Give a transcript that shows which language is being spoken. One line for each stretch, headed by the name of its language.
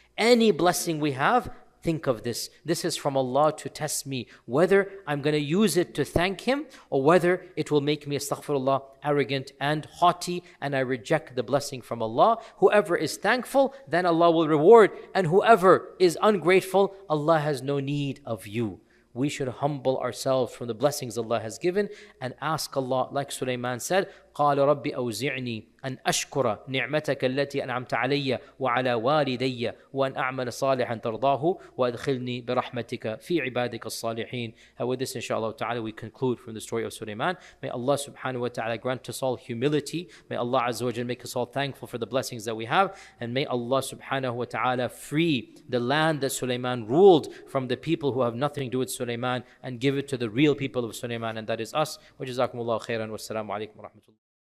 English: Any blessing we have, think of this. This is from Allah to test me, whether I'm going to use it to thank Him, or whether it will make me, astaghfirullah, arrogant and haughty, and I reject the blessing from Allah. Whoever is thankful, then Allah will reward. And whoever is ungrateful, Allah has no need of you. We should humble ourselves from the blessings Allah has given and ask Allah, like Suleiman said,
Arabic: قال رب أوزعني أن أشكر نعمتك التي أنعمت علي وعلى والدي وأن أعمل صالحا ترضاه وأدخلني برحمتك في عبادك الصالحين.
English: And with this, inshallah ta'ala, we conclude from the story of Suleiman. May Allah subhanahu wa ta'ala grant us all humility. May Allah azza wa jalla make us all thankful for the blessings that we have. And may Allah subhanahu wa ta'ala free the land that Suleiman ruled from the people who have nothing to do with Suleiman, and give it to the real people of Suleiman, and that is us. Wa jazakumullahu khairan. Wassalamu alaikum wa rahmatullah.